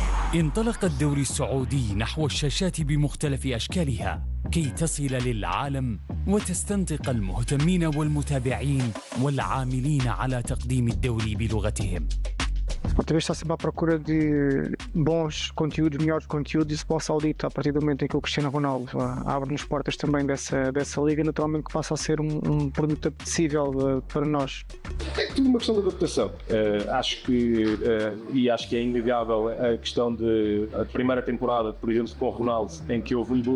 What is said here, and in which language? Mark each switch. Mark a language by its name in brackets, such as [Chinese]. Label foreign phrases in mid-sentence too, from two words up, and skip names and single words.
[Arabic] انطلق الدوري السعودي نحو الشاشات بمختلف أشكالها كي تصل للعالم وتستنطق المهتمين والمتابعين والعاملين على تقديم الدوري بلغتهم. [Portuguese] Sport TV está sempre à procura de bons conteúdos, melhores conteúdos, e o futebol saudita, a partir do momento em que o Cristiano Ronaldo abre-nos portas também dessa liga, naturalmente que passa a ser um produto apetecível para nós. É tudo uma questão de adaptação. Acho que é inegável a questão de a primeira temporada, por exemplo, com o Ronaldo, em que houve um